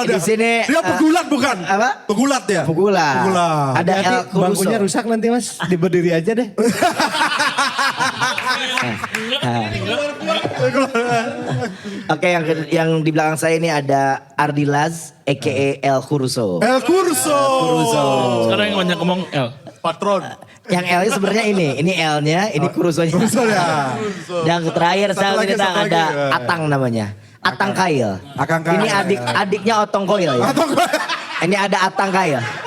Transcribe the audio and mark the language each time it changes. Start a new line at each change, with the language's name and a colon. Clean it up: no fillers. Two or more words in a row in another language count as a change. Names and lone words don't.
Indonesian: Di dia? sini, Dia pegulat bukan? apa? Pegulat ya? Pegulat. Pegulat. Ada El Nanti Kuruso. bangkunya rusak nanti mas. Diberdiri aja deh. Oke, yang di belakang saya ini ada Ardilaz, a.k.a. El Kuruso. El Curso. Sekarang yang banyak ngomong L. Patron. Yang L-nya sebenarnya ini L-nya, ini Kurusonya. Kuruso ya. Dan terakhir Satu saya lagi, minta satu ada lagi. Atang namanya. Atang Kail. Atang Kail. Ini adiknya Otong Koil ya. Ini ada Atang Kail.